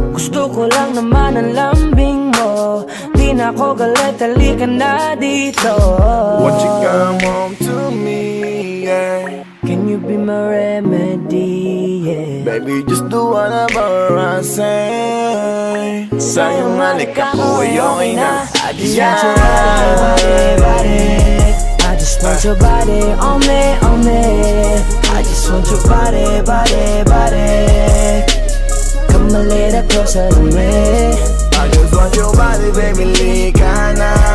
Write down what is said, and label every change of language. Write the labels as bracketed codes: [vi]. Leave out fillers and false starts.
[tl] Gusto ko lang naman ang lambing mo. Di na ako galit, halika na dito. [en] Won't you come home to me, yeah. Can you be my remedy, yeah. Baby, just do whatever I say. [tl] Sayang halika ko ay okay na. [en] I just want your body, body. I just want your body on me, on me. I just want your body, body, body. Come a little closer to me. I just want your body, baby, [tl] liga na.